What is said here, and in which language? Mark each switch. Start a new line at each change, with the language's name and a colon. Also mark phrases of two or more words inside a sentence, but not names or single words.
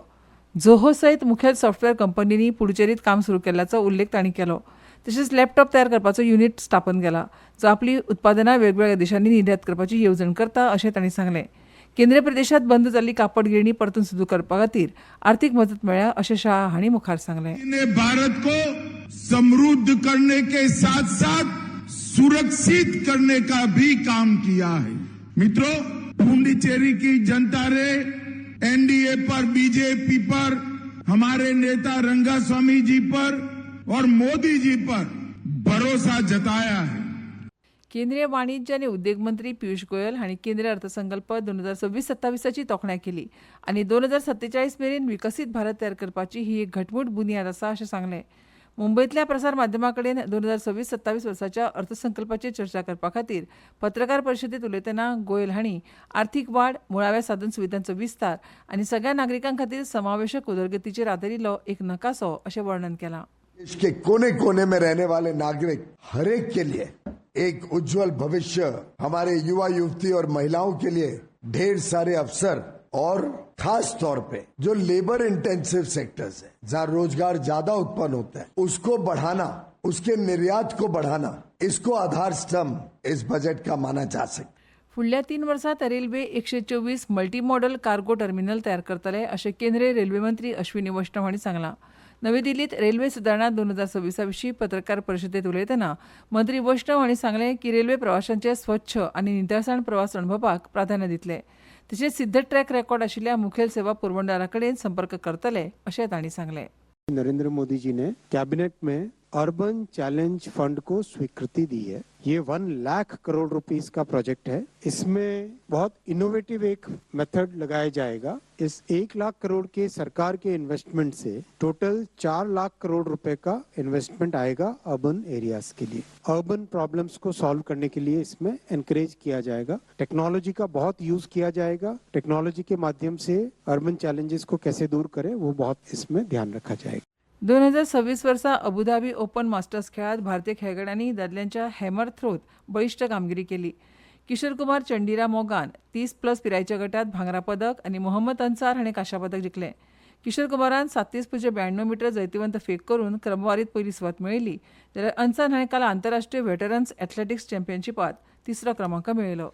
Konkani: झोहो सयत मुखेल सॉफ्टवेअर कंपनींनी पुडुचेरींत काम सुरू केल्ल्याचो उल्लेख तांणी केलो. तशेंच लॅपटॉप तयार करपाचो युनिट स्थापन केला, जो आपली उत्पादनां वेगवेगळ्या देशांनी निर्यात करपाची येवजण करता अशें तांणी सांगलें. केंद्रीय प्रदेशांत बंद जाल्ली कापड गिरणी परतून सुरू करपा खातीर आर्थीक मजत मेळ्ळ्या अशें शाह हांणी मुखार सांगलें.
Hindi: भारत को समृद्ध करने के साथ साथ सुरक्षित करने का भी काम किया है. मित्रों, पुडुचेरी की जनता ने एनडीए पर, बीजेपी पर, हमारे नेता रंगास्वामी जी पर और मोदी जी पर भरोसा जताया है.
Konkani: केंद्रीय वाणिज्य आनी उद्देग मंत्री पियुष गोयल हांणी केंद्रीय अर्थसंकल्प 2026-27ची तोखणाय केली आनी 2047 मेरेन विकसीत भारत तयार करपाची ही एक घटमूट बुनयाद आसा अशें सांगलें. मुंबयतल्या प्रसार माध्यमां कडेन 2026-27 वर्साच्या अर्थसंकल्पाचेर चर्चा करपा खातीर पत्रकार परिशदेंत उलयतना गोयल हांणी आर्थीक वाड, मुळाव्या साधन सुविधांचो विस्तार आनी सगळ्या नागरिकां खातीर समावेशक उदरगतीचेर आदारिल्लो एक नकासो अशें वर्णन केलां.
Hindi: देश के कोने कोने में रहने वाले नागरिक हर एक के लिए एक उज्जवल भविष्य, हमारे युवा युवती और महिलाओं के लिए ढेर सारे अवसर और खास तौर पे जो
English: labour intensive sectors
Hindi: है, जहाँ रोजगार ज्यादा उत्पन्न होता है, उसको बढ़ाना, उसके निर्यात को बढ़ाना, इसको आधार स्तंभ इस बजट का माना जा सकता.
Konkani: फुडल्या 3 वर्सांत रेल्वे 124
English: multi modal cargo terminal
Konkani: तयार करतले अशें केंद्रीय रेल्वे मंत्री अश्विनी वैष्णव हांणी सांगलां. नवी दिल्लीत रेल्वे सुदारणा 2026 विशीं पत्रकार परिशदेंत उलयतना मंत्री वैष्णव हांणी सांगलें की रेल्वे प्रवाशांचे स्वच्छ आनी नितळसाण प्रवास अणभवपाक प्राधान्य दितले. तशेंच सिद्ध ट्रॅक रेकॉर्ड आशिल्ल्या मुखेल सेवा पुरवणदारां कडेन संपर्क करतले अशें तांणी सांगलें.
Hindi: नरेंद्र मोदी जी ने कैबिनेट में अर्बन चैलेंज फंड को स्वीकृति दी है. ये 1 लाख करोड़ रुपीस का प्रोजेक्ट है. इसमें बहुत इनोवेटिव एक मेथड लगाया जाएगा. इस 1 लाख करोड़ के सरकार के इन्वेस्टमेंट से टोटल 4 लाख करोड़ रुपए का इन्वेस्टमेंट आएगा
English: urban areas
Hindi: के लिए.
English: urban problems
Hindi: को सॉल्व करने के लिए इसमें एनकरेज किया जाएगा. टेक्नोलॉजी का बहुत यूज किया जाएगा. टेक्नोलॉजी के माध्यम से
English: urban challenges
Hindi: को कैसे दूर करें वो बहुत इसमें ध्यान रखा जाएगा.
Konkani: 2026 वर्सा अबुधाबी ओपन मास्टर्स खेळांत भारतीय खेळगड्यांनी दादल्यांच्या हॅमर थ्रोत बळिश्ट कामगिरी केली. किशोर कुमार चंडीरा मोगान 30+ पिरायेच्या गटात भांगरा पदक आनी मोहम्मद अन्सार हाणें कांशा पदक जिखलें. किशोर कुमारान 37.92 मीटर जैतिवंत फेक करून क्रमवारीत पयली सुवात मेळयली, जाल्यार अन्सार हाणें काल आंतरराष्ट्रीय व्हेटरन्स एथलेटिक्स चॅम्पियनशिपांत 3रो क्रमांक मेळयलो.